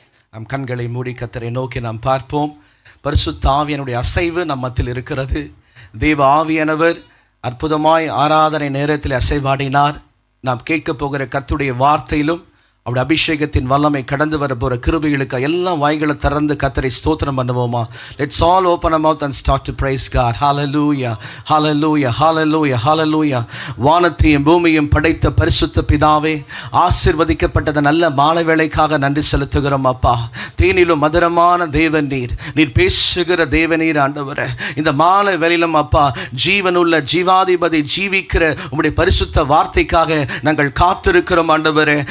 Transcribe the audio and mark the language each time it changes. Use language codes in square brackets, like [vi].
[ta] நம் கண்களை மூடி கர்த்தரை நோக்கி நாம் பார்ப்போம். பரிசுத்த ஆவியானுடைய அசைவு நம் மத்தியில் இருக்கிறது. தேவ ஆவியானவர் அற்புதமாய் ஆராதனை நேரத்தில் அசைவாடினார். நாம் கேட்க போகிற கர்த்தருடைய வார்த்தையிலும் அவருடைய அபிஷேகத்தின் வல்லமை கடந்து வர போகிற கிருபைகளுக்கு எல்லாம் வாய்களை திறந்து கர்த்தரை ஸ்தோத்திரம் பண்ணுவோமா? [en] Let's all open our mouth and start to praise God. Hallelujah, hallelujah, hallelujah, hallelujah. [ta] வானத்தையும் பூமியையும் படைத்த பரிசுத்த பிதாவே, ஆசீர்வதிக்கப்பட்டத நல்ல மாலை வேளைக்காக நன்றி செலுத்துகிறோம் அப்பா. தேனிலும் மதுரமான தேவன் நீர் பேசுகிற தேவநீர் ஆண்டவரே. இந்த மாலை வேளையிலும் அப்பா ஜீவனுள்ள ஜீவாதிபதி ஜீவிக்கிற உம்முடைய பரிசுத்த வார்த்தைக்காக நாங்கள் காத்திருக்கிறோம் ஆண்டவரே.